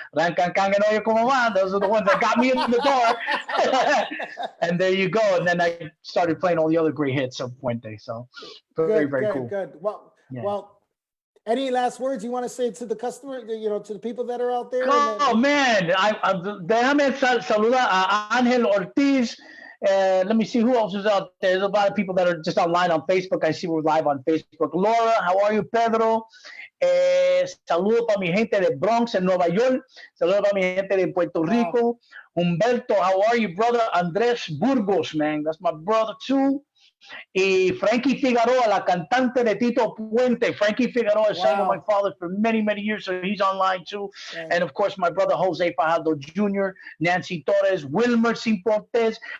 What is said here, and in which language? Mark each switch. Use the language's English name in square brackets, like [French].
[English] Those are the ones that got me in the door. And there you go. And then I started playing all the other great hits of Puente. So very cool. Good. Well, any last words you want to say to the customer, you know, to the people that are out there? Oh, man. [Spanish] Déjame saludar a Ángel Ortiz. [English] Let me see who else is out there. There's a lot of people that are just online on Facebook. I see we're live on Facebook. Laura, how are you, Pedro? [Spanish] Saludo para mi gente de Bronx en Nueva York. Saludo para mi gente de Puerto Rico. [English] Humberto, how are you, brother? Andrés Burgos, man. That's my brother, too. [Spanish] Y Frankie Figueroa, la cantante de Tito Puente. [English] Frankie Figueroa sang with my father for many, many years, so he's online too. Yeah. And of course, my brother Jose Fajardo Jr., Nancy Torres, Wilmer Ciportes.